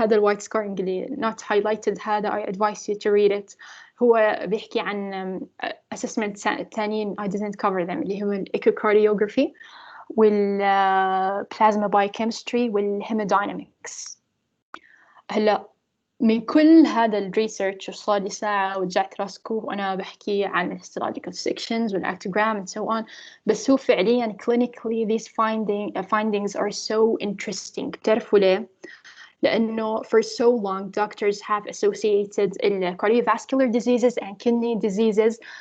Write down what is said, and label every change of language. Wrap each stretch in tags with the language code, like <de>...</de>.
<en>هذا الوايت scarring اللي not highlighted هذا I advise you to read it.</en> <ar>هو بيحكي عن assessment تانيين</ar> <en>I didn't cover them</en> <ar>اللي هو echocardiography والplasma biochemistry والhemodynamics. هلا من كل هذا الريسيرش وصار لي ساعة ورجعت راسكو وأنا بحكي عن histological sections والactogram</ar> <en>and so on،</en> <ar>بس هو فعليا</ar> <en>clinically these findings are so interesting.</en> <ar>بتعرفوا ليه؟ لأنه</ar> <en>for so long doctors have associated cardiovascular diseases and kidney diseases.</en>